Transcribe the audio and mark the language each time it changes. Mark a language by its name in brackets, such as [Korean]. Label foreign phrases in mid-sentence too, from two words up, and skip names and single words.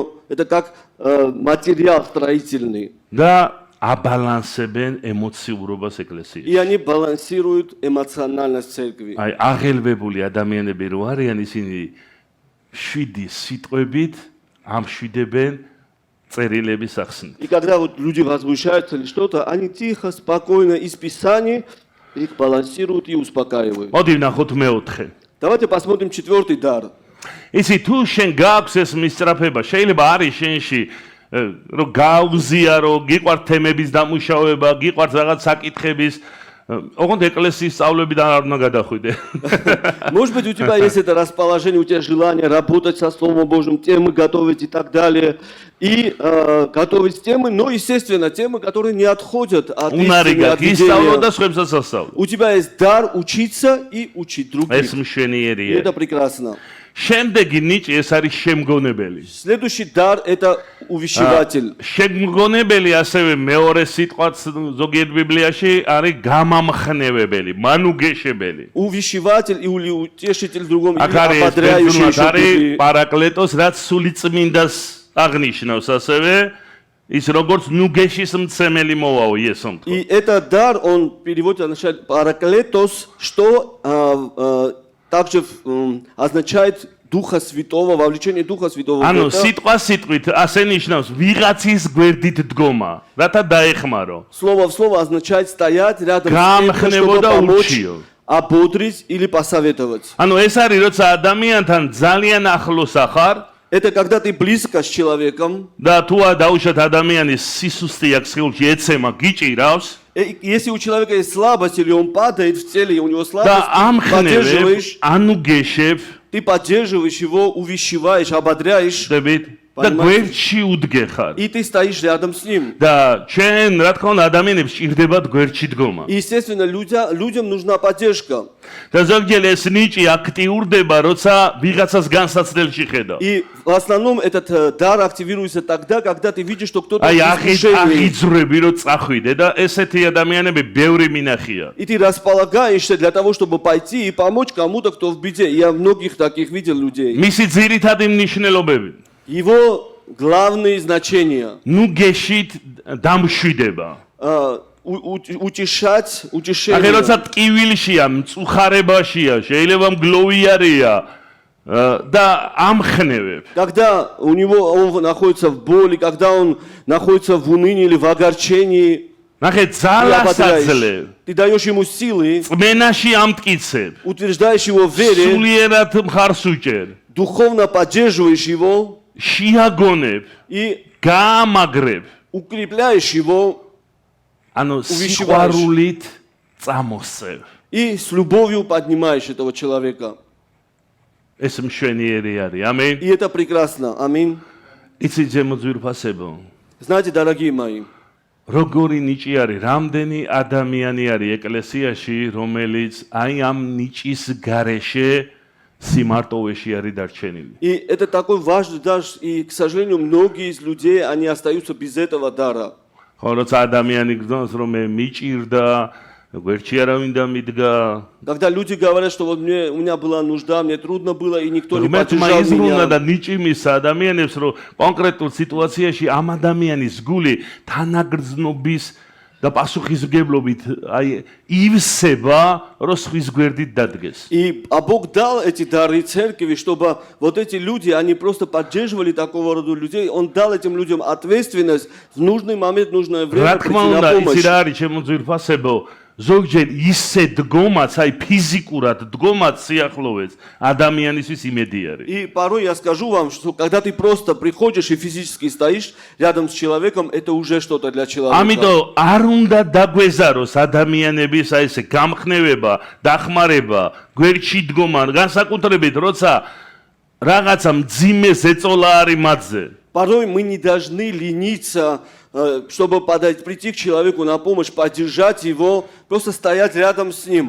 [Russian] Это как материал строительный. [Georgian] და აბალანსებენ ემოციურობას ეკლესიაში. [Russian] И они балансируют эмоциональность церкви. [Georgian] აი აღელვებული ადამიანები რო არიან ისინი შვიდი სიტყვებით ამშვიდებენ წერილების ახსნით. [Russian] И когда вот люди возмущаются или что-то, они тихо, спокойно из Писаний их балансируют и успокаивают. [Georgian] მოდი ვნახოთ მეოთხე. [Russian] Давайте посмотрим четвертый дар. [Georgian] ისი თუ შენ გააქვს ეს მისწრაფება, შეიძლება არის შენში რომ გაუზიარო, გიყვართ თემების დამუშავება, გიყვართ რაღაც საკითხების, ოღონდ ეკლესიის სწავლებიდან არ უნდა გადახვიდე. [Russian] Может быть, у тебя есть это расположение, у тебя желание работать со Словом Божьим, темы готовить и так далее. И готовить темы, но, естественно, темы, которые не отходят от истины, от идеи. У тебя есть дар учиться и учить других. [Georgian] ეს მშვენიერია. [Russian] Это прекрасно. [Georgian] შემდეგი ნიჭი ეს არის შემგონებელი. [Russian] Следующий дар – это увещеватель. [Georgian] შემგონებელი ასევე მეორე სიტყვაც ზოგიერთ ბიბლიაში არის გამამხნევებელი, მანუგეშებელი. [Russian] Увещеватель и утешитель в другом, или [Georgian] აქ არის [Russian] ободряющий [Georgian] არის პარაკლეტოს, რაც სულიწმინდას აღნიშნავს ასევე ის როგორც ნუგეშის მცემელი მოვაო იესომ. [Russian] И этот дар, он переводится, означает параклетос, что также означает Духа Святого, вовлечение Духа Святого. [Georgian] ანუ სიტყვა სიტყვით ასე ნიშნავს вიღაცის გვერდით დგომა, რათა დაეხმარო. [Russian] Слово в слово означает стоять рядом с тем, чтобы помочь, ободрить или посоветовать. [Georgian] ანუ ეს არის როცა ადამიანთან ძალიან ახლოს ახარ. [Russian] Это когда ты близко с человеком. [Georgian] და თუ დაუშვათ ადამიანის სისუსტე აქვს სხეულში, ეცემა, გიჭირავს. [Russian] Если у человека есть слабость или он падает в теле, и у него слабость, ты поддерживаешь, ты поддерживаешь его, увещеваешь, ободряешь. [Georgian] და გვერდში უდგეხარ. [Russian] И ты стоишь рядом с ним. [Georgian] და ჩვენ, რა თქმა უნდა, ადამიანებს ჭირდებათ გვერდში დგომა. [Russian] Естественно, людям нужна поддержка. [Georgian] და ზოგჯერ ეს ნიჭი აქტიურდება, როცა вიღაცას განსაცდელში ხედავ. [Russian] И в основном этот дар активируется тогда, когда ты видишь, что кто-то [Georgian] აი აღიძრები რომ წახვიდე და ესეთი ადამიანები ბევრი მინახია. [Russian] И ты располагаешься для того, чтобы пойти и помочь кому-то, кто в беде. Я многих таких видел людей. [Georgian] მისი ძირითადი მნიშვნელობები. [Russian] Его главные значения. [Georgian] ნუგეშით დამშვიდება. [Russian] Утешать, утешение. [Georgian] ახლა როცა ტკივილშია, მწუხარებაშია, შეიძლება მგლოვიარია და ამხნევებ. [Russian] Когда у него он находится в боли, когда он находится в унынии или в огорчении, [Georgian] ნახე ძალას აძლევ. [Russian] ты даешь ему силы, [Georgian] წმენაში ამტკიცებ. [Russian] утверждаешь его в вере, [Georgian] სულიერად მხარს უჭერ. [Russian] духовно поддерживаешь его, [Georgian] შეაგონებ [Russian] и [Georgian] გაამაგრებ. [Russian] укрепляешь его, [Georgian] ანუ სიყვარულით წამოსწევ. [Russian] и с любовью поднимаешь этого человека. [Georgian] ეს მშვენიერი არის. ამინ. [Russian] И это прекрасно. Аминь. [Georgian] იცი ზემო ძვირფასებო. [Russian] Знаете, дорогие мои, [Georgian] როგორი ნიჭი არის, რამდენი ადამიანი არის ეკლესიაში, რომელიც აი ამ ნიჭის გარეშე სიმარტოვეში არის დარჩენილი. [Russian] И это такой важный дар, и, к сожалению, многие из людей, они остаются без этого дара. [Georgian] ხო, როცა ადამიანი გძნობს, რომ მე მიჭირდა, გვერდში არავინ დამიდგა. [Russian] Когда люди говорят, что вот у меня была нужда, мне трудно было, и никто не [Georgian] მეტმა [Russian] поддержал [Georgian] იზრუნდა და [Russian] меня. [Georgian] ნიჭი მისცა ადამიანებს, რომ კონკრეტულ სიტუაციაში ამ ადამიანის გული თანაგრძნობის და პასუხისმგებლობით აი ივსება, რომ სხვის გვერდით დადგეს. [Russian] И Бог дал эти дары церкви, чтобы вот эти люди, они просто поддерживали такого рода людей. Он дал этим людям ответственность в нужный момент, в нужное время [Georgian] რა თქმა [Russian] прийти [Georgian] უნდა, [Russian] на [Georgian] იცი [Russian] помощь. [Georgian] რა არის ჩემო ძვირფასებო, ზოგჯერ ისე დგომაც, აი ფიზიკურად დგომაც სიახლოვეს ადამიანისთვის იმედი არის. [Russian] И порой я скажу вам, что когда ты просто приходишь и физически стоишь рядом с человеком, это уже что-то для человека. [Georgian] ამიტომ არ უნდა დაგვეზაროს ადამიანების აი ესე გამხნევება, დახმარება, გვერდში დგომა, განსაკუთრებით როცა რაღაცა მძიმე ზეწოლა არის მათზე. [Russian] Порой мы не должны лениться, чтобы прийти к человеку на помощь, поддержать его, просто стоять рядом с ним.